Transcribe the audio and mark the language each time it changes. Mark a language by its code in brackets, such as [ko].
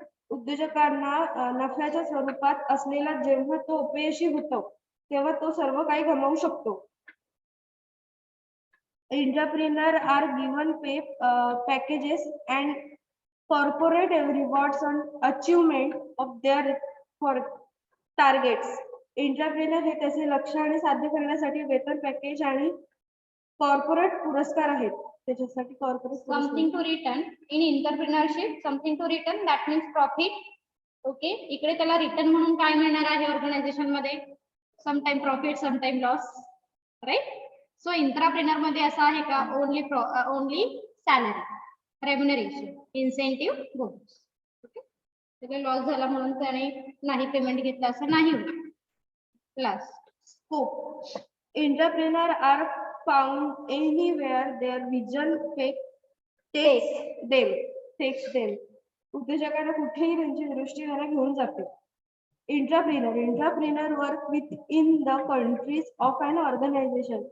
[mr] उद्योजकांना नफ्याच्या स्वरूपात असलेला जेव्हा तो अपयशी होतो तेव्हा तो सर्व काही गमावू शकतो. [en] Entrepreneur are given packages and corporate rewards on achievement of their targets. [mr] Entrepreneur हे त्याचे लक्ष्य आणि साध्य करण्यासाठी वेतन पॅकेज आणि कॉर्पोरेट पुरस्कार आहेत. त्याच्यासाठी corporate [en] Something to return in entrepreneurship, something to return that means profit. [mr] Okay, इकडे त्याला रिटर्न म्हणून काय मिळणार आहे ऑर्गनायझेशन मध्ये? [en] Sometime profit, sometime loss, right. So entrepreneur [mr] मध्ये असं आहे का [en] Only salary, remuneration, incentive, bonus. [mr] Okay, त्याला लॉस झाला म्हणून त्याने नाही पेमेंट घेतलं असं नाही होत. [en] Last, scope. Entrepreneur are found anywhere their vision takes them. [mr] उद्योजकांना कुठेही त्यांची दृष्टी त्यांना घेऊन जाते. [en] Entrepreneur work within the countries of an organization.